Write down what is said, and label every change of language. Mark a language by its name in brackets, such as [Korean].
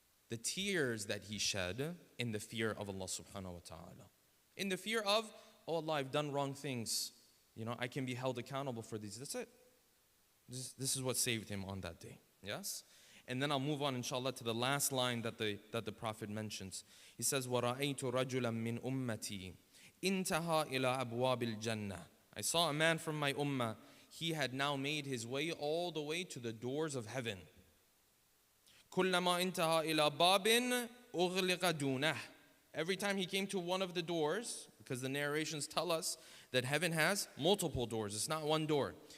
[English] The tears that he shed in the fear of Allah subhanahu wa ta'ala. In the fear of, oh Allah, I've done wrong things. You know, I can be held accountable for these. That's it. This is what saved him on that day. Yes? And then I'll move on, inshallah, to the last line that the Prophet mentions. He says, [Arabic] وَرَأَيْتُ رَجُلًا مِّنْ أُمَّتِي إِنْتَهَا إِلَىٰ أَبْوَابِ الْجَنَّةِ. [English] I saw a man from my ummah. He had now made his way all the way to the doors of heaven. [Arabic] كُلَّمَا انْتَهَا إِلَىٰ بَابٍ أُغْلِقَ دُونَهُ. [English] Every time he came to one of the doors, because the narrations tell us that heaven has multiple doors. It's not one door.